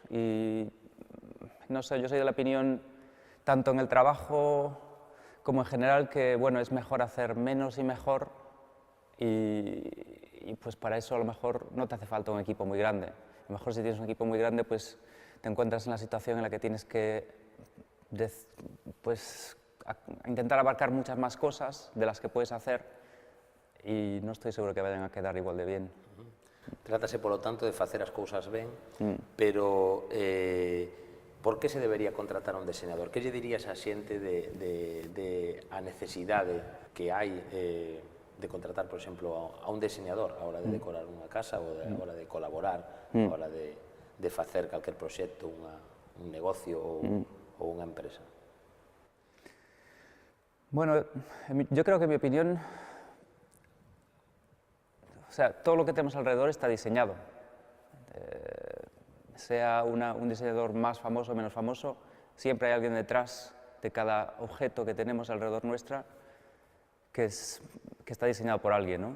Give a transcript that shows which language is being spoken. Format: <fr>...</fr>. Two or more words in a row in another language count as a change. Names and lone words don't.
<es>Y no sé, yo soy de la opinión, tanto en el trabajo como en general, que bueno, es mejor hacer menos y mejor, y pues para eso a lo mejor no te hace falta un equipo muy grande. A lo mejor si tienes un equipo muy grande, pues te encuentras en la situación en la que tienes que pues, intentar abarcar muchas más cosas de las que puedes hacer, y no estoy seguro que vayan a quedar igual de bien.</es> <gl>Trátase, polo tanto, de facer as cousas ben, pero por que se debería contratar a un diseñador? Que lle dirías a xente de a necesidade que hai de contratar, por exemplo, a un diseñador a hora de decorar unha casa ou a hora de colaborar, a hora de facer calquer proxecto, un negocio ou unha empresa?</gl> <es>Bueno, yo creo que en mi opinión, o sea, todo lo que tenemos alrededor está diseñado. Sea un diseñador más famoso o menos famoso, siempre hay alguien detrás de cada objeto que tenemos alrededor nuestra que está diseñado por alguien, ¿no?</es>